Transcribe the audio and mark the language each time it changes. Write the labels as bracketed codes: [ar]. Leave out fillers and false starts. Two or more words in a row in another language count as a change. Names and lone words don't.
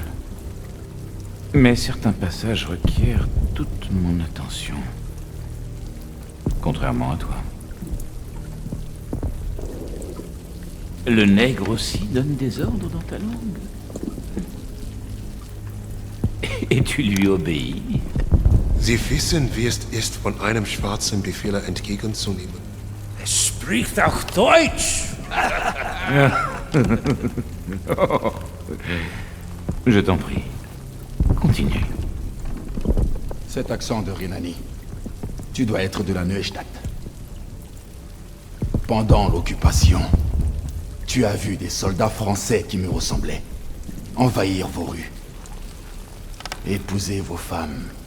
[fr] Mais certains passages requièrent toute mon attention. Contrairement à toi. Le nègre aussi donne des ordres dans ta langue. Et tu lui obéis. [de] Sie wissen, wie es ist, von einem Schwarzen Befehle entgegenzunehmen. Spricht auch Deutsch! [fr] Oh. Je t'en prie. Continue. Cet accent de Rhénanie, tu dois être de la Neustadt. Pendant l'occupation, tu as vu des soldats français qui me ressemblaient envahir vos rues, épouser vos femmes.